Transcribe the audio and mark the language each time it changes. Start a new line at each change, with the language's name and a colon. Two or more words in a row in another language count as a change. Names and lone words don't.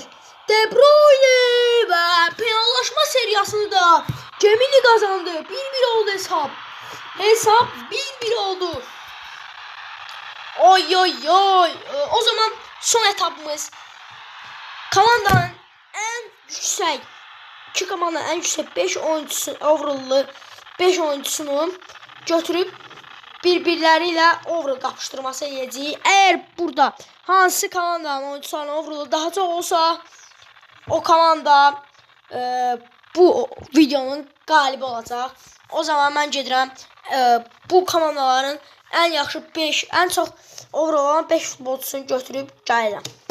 Azerbaijani: De Bruyne və penallaşma seriyasını da Gemini qazandı. 1-1 oldu hesab. Hesab 1-1 oldu. Oy. O zaman son etapımız komandanın en yüksek, iki komandanın en yüksek 5 oyuncusu, overall'lı 5 oyuncusunu götürüb bir-birləri ilə overall qapışdırması edəcəyik. Əgər burada hansı komandanın oyuncularının overall'ı daha çox olsa, o komanda bu videonun qalibi olacaq. O zaman mən gedirəm bu komandaların ən yaxşı 5, ən çox overall olan 5 futbolçusunu götürüb gəlirəm.